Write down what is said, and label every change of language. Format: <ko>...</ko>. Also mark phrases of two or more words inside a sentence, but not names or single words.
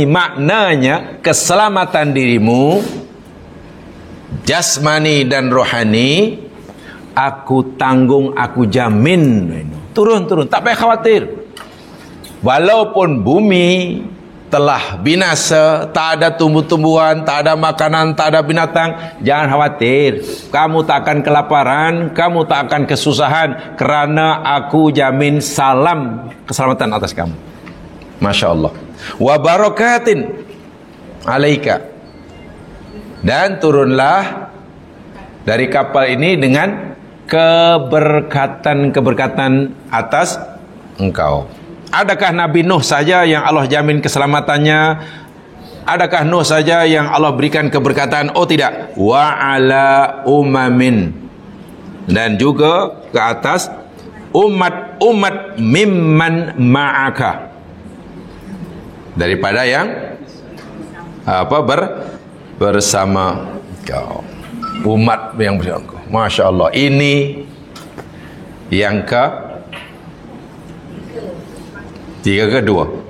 <ms>Maknanya keselamatan dirimu jasmani dan rohani aku tanggung, aku jamin. Turun, tak payah khawatir. Walaupun bumi telah binasa, tak ada tumbuh-tumbuhan, tak ada makanan, tak ada binatang, jangan khawatir. Kamu tak akan kelaparan, kamu tak akan kesusahan, kerana aku jamin salam keselamatan atas kamu.</ms> <ar>ما شاء الله. وبركات عليك.</ar> <ms>Dan turunlah dari kapal ini dengan keberkatan atas engkau. Adakah Nabi Nuh saja yang Allah jamin keselamatannya? Adakah Nuh saja yang Allah berikan keberkatan? Oh tidak.</ms> <ar>وعلى أمم.</ar> <ms>Dan juga ke atas umat-umat</ms> <ar>ممن معك.</ar> <ms>Daripada yang bersama kau. Umat yang bersama kau.</ms> <ar>ما شاء الله.</ar> <ms>Ini yang kedua.</ms>